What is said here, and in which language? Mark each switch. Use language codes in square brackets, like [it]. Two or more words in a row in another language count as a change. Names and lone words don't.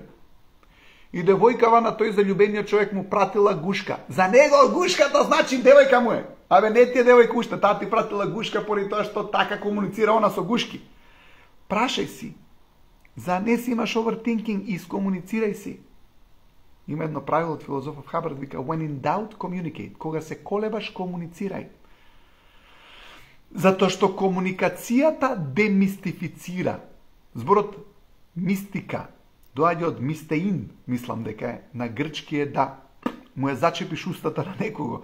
[mk] И девојкава на тој заљубениот човек му пратила гушка. За него гушката значи девојка му е. Не ти е девојка уште, таа ти пратила гушка поради тоа што така комуницира она со гушки. Прашај си. За не си имаш overthinking и искомуницирај си. Има едно правило од филозофов Хабард, вика [en] when in doubt communicate. [mk] Кога се колебаш, комуницирај. Затоа што комуникацијата демистифицира. Зборот мистика доаѓа од мистеин, мислам дека е, на грчки е да му ја зачепиш устата на некого.